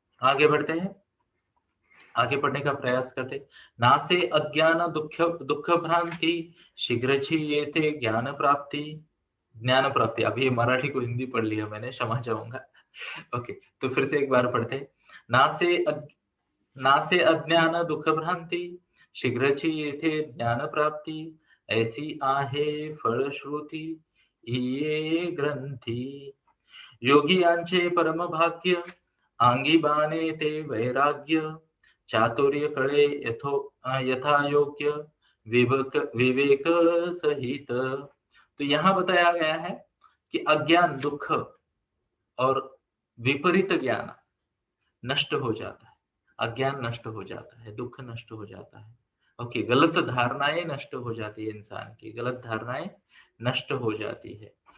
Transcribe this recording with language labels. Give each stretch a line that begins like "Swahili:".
Hindi: आगे बढ़ते हैं, आगे पढ़ने का प्रयास करते।
Marathi: नासे अज्ञान दुख दुख भ्रांति, शीघ्र येते ज्ञान प्राप्ति, ज्ञान प्राप्ति।
Hindi: अभी ये मराठी को हिंदी पढ़ लिया मैंने, क्षमा चाहूंगा। ओके, तो फिर से एक बार पढ़ते हैं।
Marathi: नासे नासे अज्ञान दुख भ्रांति, शीघ्र येते ज्ञान प्राप्ति, ऐसी आहे फलश्रुती ये ग्रंथी। योगी यांचे परम भाग्य, अंगी बाणे ते वैराग्य, चातुर्य कळे यथा योग्य, विवेक सहित।
Hindi: तो यहाँ बताया गया है कि अज्ञान दुख और विपरीत ज्ञान नष्ट हो जाता है, अज्ञान नष्ट हो जाता है, दुख नष्ट हो जाता है, ओके, गलत धारणाएं नष्ट हो जाती है, इंसान की गलत धारणाएं नष्ट हो जाती है।